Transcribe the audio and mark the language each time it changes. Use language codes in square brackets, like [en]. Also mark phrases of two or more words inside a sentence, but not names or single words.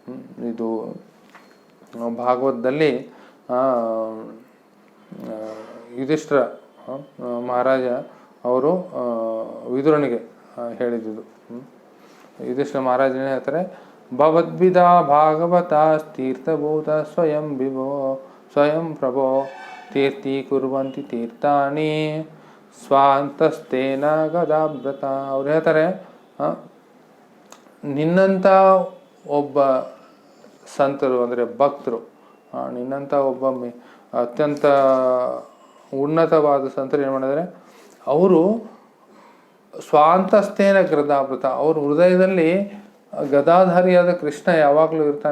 [kn] ಇದು ಭಾಗವತದಲ್ಲಿ ಯುಧಿಷ್ಠಿರ ಮಹಾರಾಜ ಅವರು ವಿದುರನಿಗೆ ಹೇಳಿದ್ದು. ಯುಧಿಷ್ಠಿರ ಮಹಾರಾಜನೇ ಹೇಳ್ತಾರೆ, [sa] ಭವದ್ವಿಧಾ ಭಾಗವತ ತೀರ್ಥಭೂತ ಸ್ವಯಂ ವಿಭೋ ಸ್ವಯಂ ಪ್ರಭೋ ತೀರ್ಥಿ ಕುರ್ವಂತಿ ತೀರ್ಥಾನಿ ಸ್ವಾಂತಸ್ತೇನ ಗದಾಭೃತ. [kn] ಅವ್ರು ಹೇಳ್ತಾರೆ, ನಿನ್ನಂಥ ಒಬ್ಬ ಸಂತರು ಅಂದರೆ ಭಕ್ತರು, ನಿನ್ನಂಥ ಒಬ್ಬ ಅತ್ಯಂತ ಉನ್ನತವಾದ ಸಂತರು ಏನು ಮಾಡಿದರೆ, ಅವರು [sa] ಸ್ವಾಂತಸ್ಥೇನ ಗದಾಭೃತ, [kn] ಅವ್ರ ಹೃದಯದಲ್ಲಿ ಗದಾಧಾರಿಯಾದ ಕೃಷ್ಣ ಯಾವಾಗಲೂ ಇರ್ತಾನೆ.